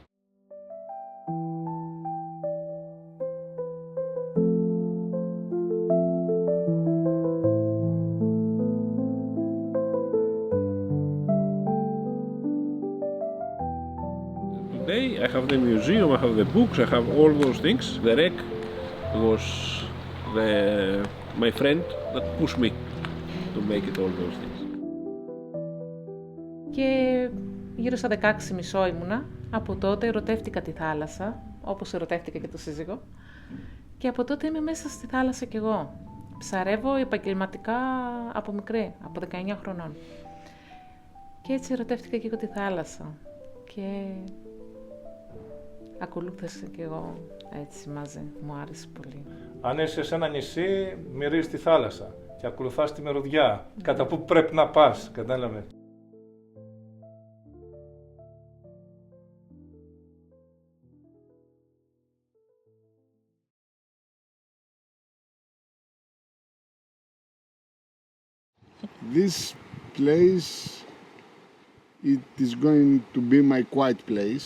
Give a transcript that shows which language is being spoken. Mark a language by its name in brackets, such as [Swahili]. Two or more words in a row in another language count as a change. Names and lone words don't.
[English] Today I have the museum, I have the books, I have all those things. The wreck was my friend that pushed me to make it all those things. [Greek] Και γύρω στα 16,5 ήμουνα. Από τότε ερωτεύτηκα τη θάλασσα, όπως ερωτεύτηκα και το σύζυγο. Και από τότε είμαι μέσα στη θάλασσα κι εγώ. Ψαρεύω επαγγελματικά από μικρή, από 19 χρονών. Και έτσι ερωτεύτηκα και εγώ τη θάλασσα. Και ακολούθησα κι εγώ έτσι μαζί. Μου άρεσε πολύ. Αν είσαι σε ένα νησί, μυρίζεις τη θάλασσα και ακολουθάς τη μυρωδιά. Κατά πού πρέπει να πας, κατάλαβες. [English] This place, it is going to be my quiet place.